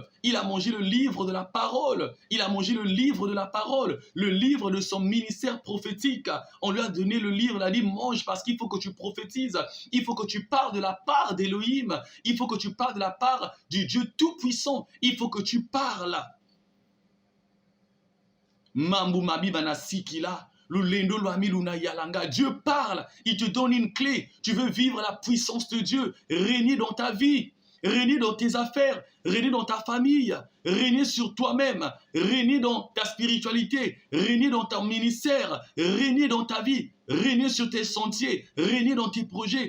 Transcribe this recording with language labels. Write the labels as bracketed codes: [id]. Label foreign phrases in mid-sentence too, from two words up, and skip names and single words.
[fr] Il a mangé le livre de la parole. Il a mangé le livre de la parole. Le livre de son ministère prophétique. On lui a donné le livre, il a dit mange parce qu'il faut que tu prophétises. Il faut que tu parles de la part d'Élohim. Il faut que tu parles de la part du Dieu Tout-Puissant. Il faut que tu parles. [kg] Mambu mabi banasikila. [fr] Dieu parle, il te donne une clé. Tu veux vivre la puissance de Dieu, régner dans ta vie, régner dans tes affaires, régner dans ta famille, régner sur toi-même, régner dans ta spiritualité, régner dans ton ministère, régner dans ta vie, régner sur tes sentiers, régner dans tes projets.